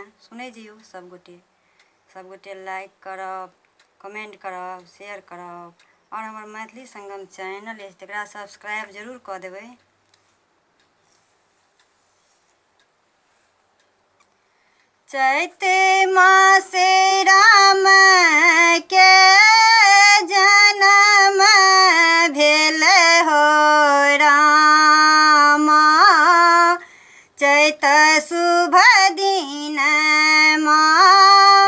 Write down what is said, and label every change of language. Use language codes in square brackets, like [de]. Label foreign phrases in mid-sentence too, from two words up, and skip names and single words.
[mai] सुनै जइयौ सबगोटे लाइक करब, कमेंट करब, शेयर करब, आओर हमर मैथिली संगम चैनल अछि तकरा सब्सक्राइब जरूर कऽ देबै। चैत मासे राम के जन्म भेल हो रामा, चैत शुभ दिन माँ।